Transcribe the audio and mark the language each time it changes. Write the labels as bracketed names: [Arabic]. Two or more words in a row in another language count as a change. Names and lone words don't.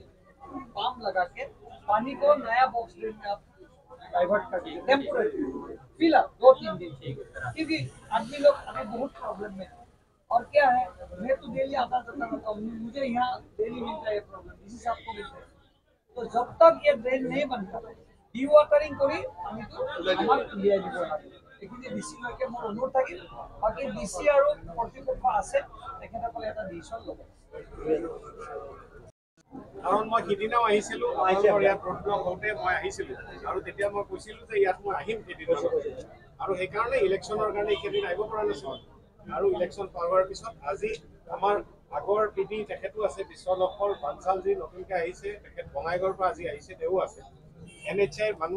[Hindi] पंप लगा के पानी को नया [English] box drain [Hindi] में आप डाइवर्ट कर दीजिए टेम्पोरेरी फिलहाल 2-3 दिन क्योंकि आदमी लोग अभी बहुत प्रॉब्लम में और क्या है मैं तो डेली आता जाता रहता हूँ मुझे यहाँ डेली मिलता है प्रॉब्लम इसी से आपको मिलता है तो जब तक ये ड्रेन नहीं बनता [Assamese] ডিৱাটাৰিং কৰি আমি তো আমাক উলিয়াই দিব লাগে এইখিনি ডিসি লৈকে মোৰ অনুৰোধ থাকিল বাকি ডিসি আৰু কৰ্তৃপক্ষ আছে তেখেতসকলে এটা ডিসিশন ল'ব কাৰণ মই সিদিনাও আহিছিলোঁ ইয়াত প্ৰব্লেম হওঁতে মই আহিছিলোঁ আৰু তেতিয়া মই কৈছিলোঁ যে ইয়াত মই আহিম সেইদিনা আৰু সেইকাৰণে ইলেকশ্যনৰ কাৰণে এইকেইদিন আহিব পৰা নাছিলোঁ আৰু ইলেকশ্যন পাৱাৰ পিছত আজি আমাৰ আগৰ পিডি তেখেতো আছে বিশ্বলক্ষৰ বানচালজি নতুনকৈ আহিছে তেখেত বঙাইগাঁৱৰ পৰা আজি আহিছে তেওঁ আছে NHI মানুহ